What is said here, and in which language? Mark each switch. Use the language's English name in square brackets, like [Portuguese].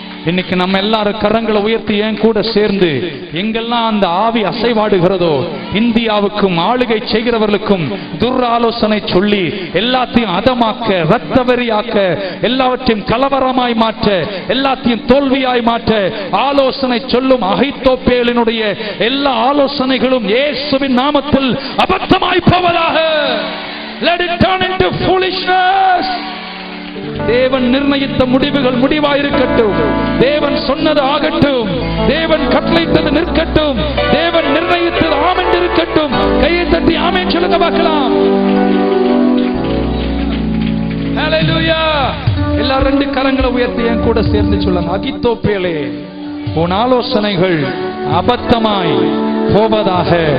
[Tamil] இன்னைக்கு நம்ம எல்லாரும் கரங்களை உயர்த்தி என் கூட சேர்ந்து எங்கெல்லாம் அந்த ஆவி அசைவாடுகிறதோ, இந்தியாவுக்கும் ஆளுகை செய்கிறவர்களுக்கும் துர் ஆலோசனை சொல்லி எல்லாத்தையும் அதமாக்க, ரத்த வெறியாக்க, எல்லாவற்றையும் கலவரமாய் மாற்ற, எல்லாத்தையும் தோல்வியாய் மாற்ற ஆலோசனை சொல்லும் அகித்தோப்பேலினுடைய எல்லா ஆலோசனைகளும் இயேசுவின் நாமத்தில் அபத்தமாய் போவதாக. [English] Let it turn into foolishness. [Tamil] தேவன் நிர்ணயித்த முடிவுகள் முடிவாயிருக்கட்டும். தேவன் சொன்னது ஆகட்டும். தேவன் கட்டளையிட்டது நிற்கட்டும். தேவன் நிர்ணயித்தது ஆமென் இருக்கட்டும். கையை தட்டி ஆமென் சொல்லுங்க பார்க்கலாம். ஹல்லேலூயா. எல்லாரும் 2 கரங்களை உயர்த்தி என் கூட சேர்ந்து சொல்லுங்க, அகித்தோப்பேலே, உன் ஆலோசனைகள் அபத்தமாய் போவதாக.